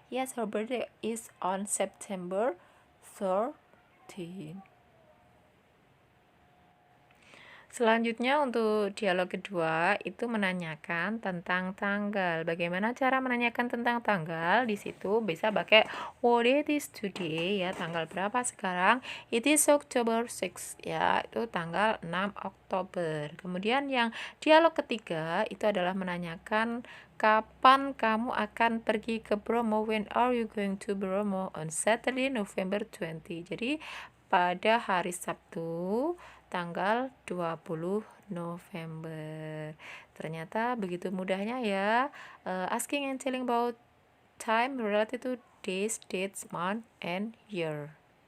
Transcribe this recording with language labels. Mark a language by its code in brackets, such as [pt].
[en] Yes, her birthday is on September 13. [id] Selanjutnya untuk dialog kedua itu menanyakan tentang tanggal. Bagaimana cara menanyakan tentang tanggal? Di situ bisa pakai [en] what it is today [id] ya, tanggal berapa sekarang? [en] It is October 6 [id] ya, itu tanggal 6 Oktober. Kemudian yang dialog ketiga itu adalah menanyakan kapan kamu akan pergi ke Bromo? [en] When are you going to Bromo? On Saturday, November 20. [id] Jadi pada hari Sabtu tanggal 20 November. Ternyata begitu mudahnya ya. [en] Asking and telling about time related to days, dates, month, and year.